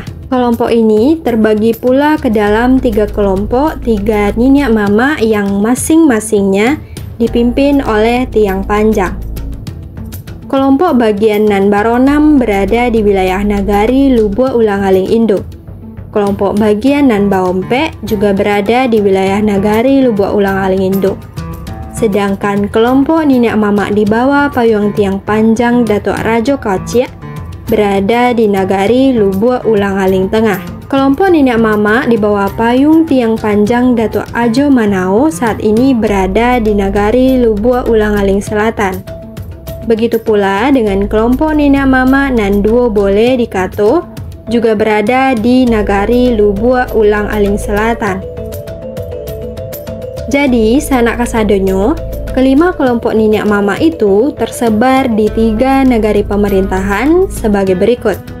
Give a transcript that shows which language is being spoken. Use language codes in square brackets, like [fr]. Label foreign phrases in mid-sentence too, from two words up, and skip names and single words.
[id] Kelompok ini terbagi pula ke dalam 3 kelompok 3 Niniak Mama yang masing-masingnya dipimpin oleh Tiang Panjang. Kelompok bagian Nan Baronam berada di wilayah Nagari Lubua Ulang Aling Induk. Kelompok bagian Nan Baompe juga berada di wilayah Nagari Lubua Ulang Aling Induk. Sedangkan kelompok Niniak Mama di bawah payung Tiang Panjang Datuk Rajo Kacia berada di Nagari Lubua Ulang Aling Tengah. Kelompok Niniak Mama di bawah payung Tiang Panjang Datuk Ajo Manao saat ini berada di Nagari Lubua Ulang Aling Selatan. Begitu pula dengan kelompok Niniak Mama Nan Duo Bole di Kato juga berada di Nagari Lubua Ulang Aling Selatan. [min] Jadi, sanak kasadonyo, kelima kelompok Niniak Mama itu tersebar di 3 nagari pemerintahan sebagai berikut.